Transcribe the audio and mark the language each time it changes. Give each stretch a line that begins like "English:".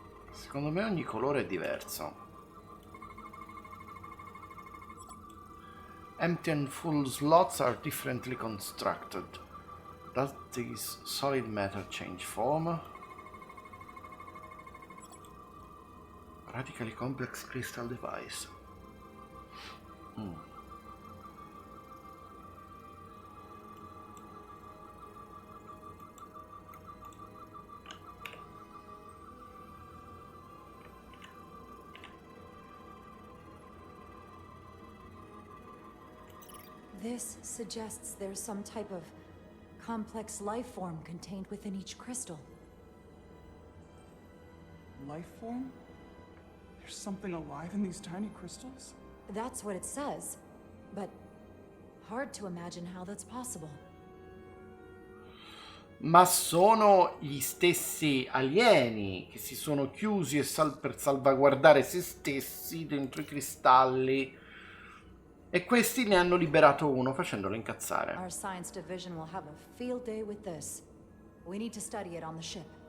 Italian: Secondo me ogni colore è diverso.
English: Empty and full slots are differently constructed. Does this solid matter change form? Radically complex crystal device. This suggests there's some type of complex life form contained within each crystal. Life form? There's something alive in these tiny crystals? That's what it says, but hard to imagine how that's possible.
Italian: ma sono gli stessi alieni che si sono chiusi per salvaguardare se stessi dentro i cristalli, e questi ne hanno liberato uno facendolo incazzare.
English: Our science division will have a field day with this. We need to study it on the ship.